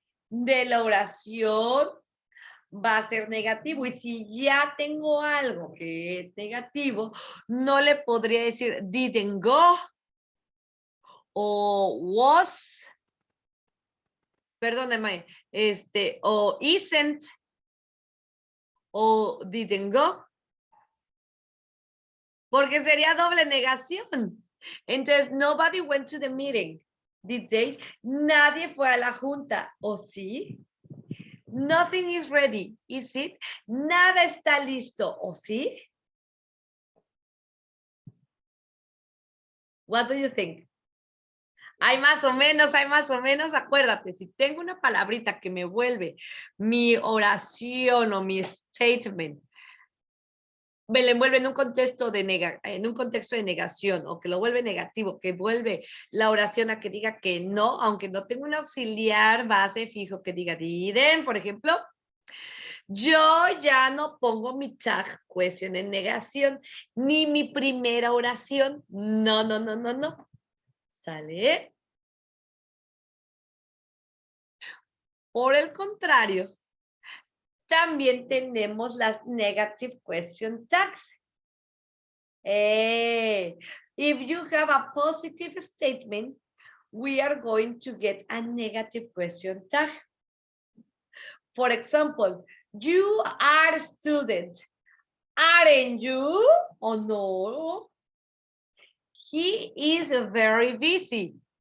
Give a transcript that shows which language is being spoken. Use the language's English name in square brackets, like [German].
[Spanish] de la oración va a ser negativo. Y si ya tengo algo que es negativo, no le podría decir [English] didn't go [Spanish] o [English] was, [Spanish] perdóneme, o [English] isn't o didn't go, [Spanish] porque sería doble negación. Entonces, [English] nobody went to the meeting. Did they? [Spanish] Nadie fue a la junta, ¿o sí? [English] Nothing is ready, is it? [Spanish] Nada está listo, ¿o sí? [English] What do you think? [Spanish] Hay más o menos, acuérdate, si tengo una palabrita que me vuelve mi oración o mi [English] statement, [Spanish] me lo envuelve en un contexto de negación o que lo vuelve negativo, que vuelve la oración a que diga que no, aunque no tenga un auxiliar base fijo que diga [English] didn't, [Spanish] por ejemplo, yo ya no pongo mi [English] tag question [Spanish] en negación, ni mi primera oración. No. ¿Sale? Por el contrario, también tenemos las [English] negative question tags. If you have a positive statement, we are going to get a negative question tag. For example, you are a student. Aren't you? Oh no. He is very busy.